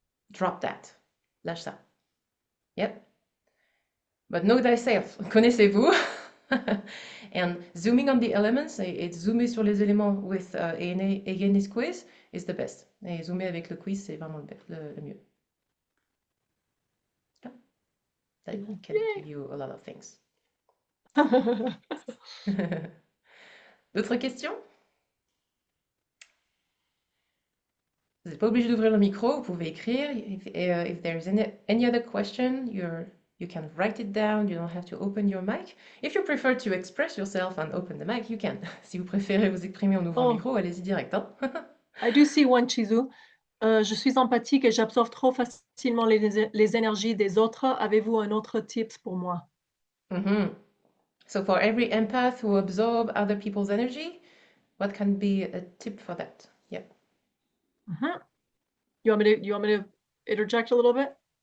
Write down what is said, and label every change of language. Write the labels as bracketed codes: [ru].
[en] Drop that. [fr] Lâche ça. [en] Yep. But know thyself. [fr] Connaissez-vous. [en] And zooming on the elements, [fr] et zoomer sur les éléments [en] with again this quiz is the best. [fr] Et zoomer avec le quiz, c'est vraiment le mieux. [en] Yeah. That can give you a lot of things. [fr] D'autres questions? Vous n'êtes pas obligé d'ouvrir le micro, vous pouvez écrire. [en] If there is any other question, you can write it down. You don't have to open your mic. If you prefer to express yourself and open the mic, you can. [fr] Si vous préférez vous exprimer en ouvrant le micro, allez-y direct. Hein? [en] I do see one, Chizu. [fr] Je suis empathique et j'absorbe trop facilement les énergies des autres. Avez-vous un autre tips pour moi? [en] So for every empath who absorb other people's energy, what can be a tip for that? Yeah. You want me to interject a little bit?